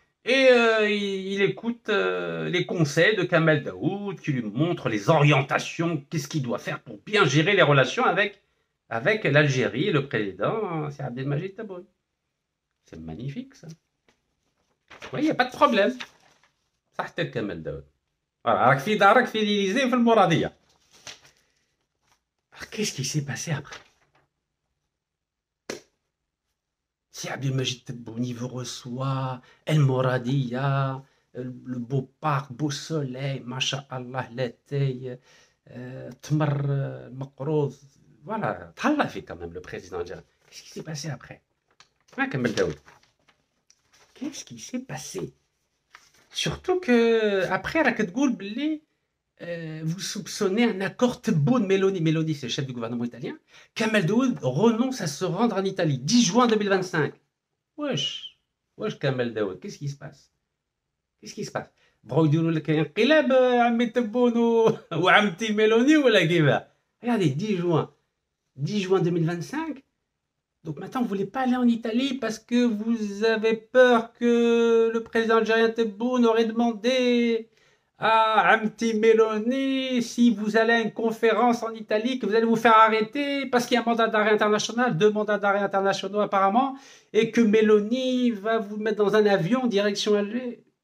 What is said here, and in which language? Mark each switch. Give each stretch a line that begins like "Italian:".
French: Et il écoute les conseils de Kamel Daoud qui lui montre les orientations, qu'est-ce qu'il doit faire pour bien gérer les relations avec l'Algérie et le président, c'est Abdelmajid Tebboune. C'est magnifique, ça. Oui, il n'y a pas de problème. Ça, c'était Kamel Daoud.
Arabic: Voilà, راك في دارك في l'Élysée في المرادية.
French: Alors, qu'est-ce qui s'est passé après? Si Abdelmajid Tebboune, il vous reçoit, El Moradia, le beau parc, beau soleil, masha'Allah, l'été, Tmar, Makrouz, voilà, Tallah fait quand même le président algérien. Qu'est-ce qui s'est passé après? Ouais, Kamel Daoud. Qu'est-ce qui s'est passé? Surtout que après,
Arabic: راك تقول باللي
French: vous soupçonnez un accord Tebboune-Meloni. Meloni, c'est le chef du gouvernement italien. Kamel Daoud renonce à se rendre en Italie. 10 juin 2025. Wesh, wesh Kamel Daoud, qu'est-ce qui se passe? Qu'est-ce qui se passe?
Arabic: بغاو يديروا لك انقلاب عمي تبون وعمتي ميلوني ولا كيفاه؟
French: Regardez, 10 juin. 10 juin 2025. Donc maintenant, vous ne voulez pas aller en Italie parce que vous avez peur que le président algérien Tebboune aurait demandé à Amti Meloni si vous allez à une conférence en Italie, que vous allez vous faire arrêter parce qu'il y a un mandat d'arrêt international, 2 mandats d'arrêt internationaux apparemment, et que Meloni va vous mettre dans un avion direction Alger.